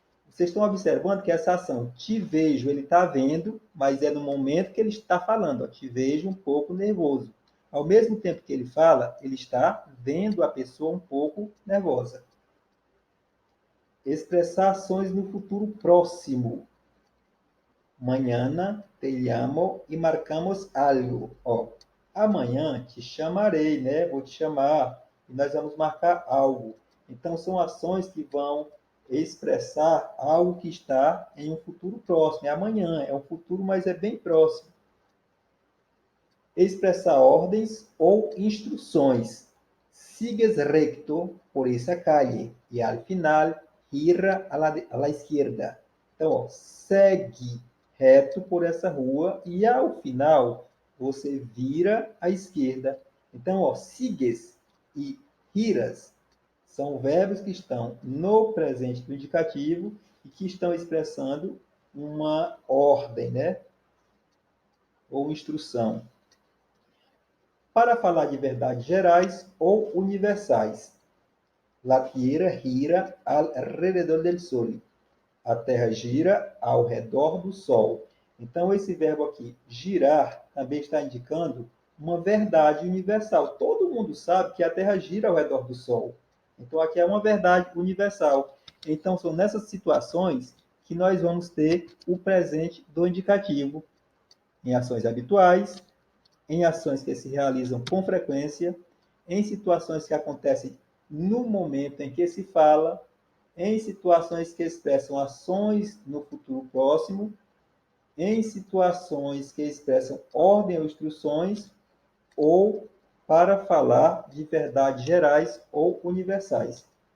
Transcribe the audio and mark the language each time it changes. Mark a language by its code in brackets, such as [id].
[pt] Vocês estão observando que essa ação, te vejo, ele está vendo, mas é no momento que ele está falando. Ó, te vejo um pouco nervoso. Ao mesmo tempo que ele fala, ele está vendo a pessoa um pouco nervosa. Expressar ações no futuro próximo. [es] Mañana te llamo e marcamos algo. [pt] Ó, amanhã te chamarei, né? Vou te chamar e nós vamos marcar algo. Então, são ações que vão expressar algo que está em um futuro próximo. É amanhã, é um futuro, mas é bem próximo. Expressar ordens ou instruções. [es] Sigues recto por essa calle e al final gira a la izquierda. [pt] Então, ó, segue reto por essa rua e ao final você vira à esquerda. Então, ó, sigues e giras são verbos que estão no presente do indicativo e que estão expressando uma ordem, né? Ou instrução. Para falar de verdades gerais ou universais. [es] La tierra gira alrededor del sol. [pt] A terra gira ao redor do sol. Então, esse verbo aqui, girar, também está indicando uma verdade universal. Todo mundo sabe que a terra gira ao redor do sol. Então, aqui é uma verdade universal. Então, são nessas situações que nós vamos ter o presente do indicativo em ações habituais, em ações que se realizam com frequência, em situações que acontecem no momento em que se fala, em situações que expressam ações no futuro próximo, em situações que expressam ordem ou instruções, ou para falar de verdades gerais ou universais.